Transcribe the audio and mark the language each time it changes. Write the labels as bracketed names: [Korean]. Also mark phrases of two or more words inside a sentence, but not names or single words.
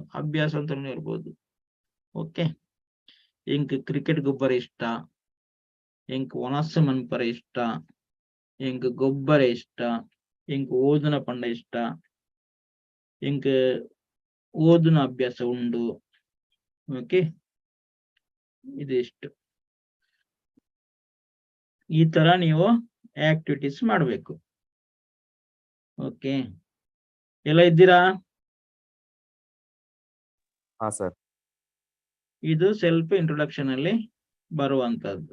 [Kannada] ಅಭ್ಯಾಸ ಅಂತ ಇರ್ಬೋದು. ಓಕೆ. [Tulu] ಎಂಕ್ ಕ್ರಿಕೆಟ್ ಗೊಬ್ಬರ ಇಷ್ಟ. ಎಂಕ್ ಒಣಸ ಮನ್ಪರ ಇಷ್ಟ. ಎಂಕ್ ಗೊಬ್ಬರ ಇಷ್ಟ. ಎಂಕ್ ಓದಿನ ಪಂಡ ಇಷ್ಟ. ಎಂಕ್ ಓದಿನ ಅಭ್ಯಾಸ ಉಂಡು. ಓಕೆ. [Kannada] ಇದಿಷ್ಟು. ಈ ತರ ನೀವು ಆಕ್ಟಿವಿಟೀಸ್ ಮಾಡಬೇಕು. ಓಕೆ. ಎಲ್ಲ ಇದ್ದೀರಾ? ಹಾ ಸರ್. ಇದು ಸೆಲ್ಫ್ ಇಂಟ್ರೊಡಕ್ಷನ್ ಅಲ್ಲಿ ಬರುವಂತದ್ದು.